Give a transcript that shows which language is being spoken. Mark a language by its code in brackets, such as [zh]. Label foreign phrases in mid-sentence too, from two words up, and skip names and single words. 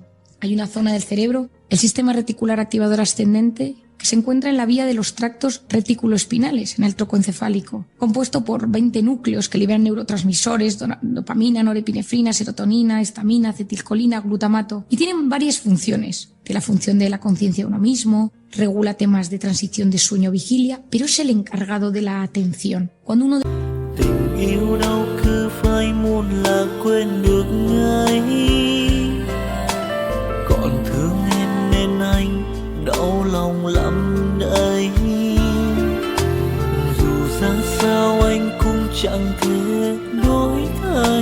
[es] Hay una zona del cerebro, el sistema reticular activador ascendente, que se encuentra en la vía de los tractos reticuloespinales, en el trocoencefálico, compuesto por 20 núcleos que liberan neurotransmisores, dopamina, norepinefrina, serotonina, histamina, acetilcolina, glutamato, y tienen varias funciones. Tiene la función de la conciencia de uno mismo, regula temas de transición de sueño-vigilia, pero es el encargado de la atención. Cuando uno [vi] đau lòng lắm đây, dù ra sao anh cũng chẳng thể đổi thay.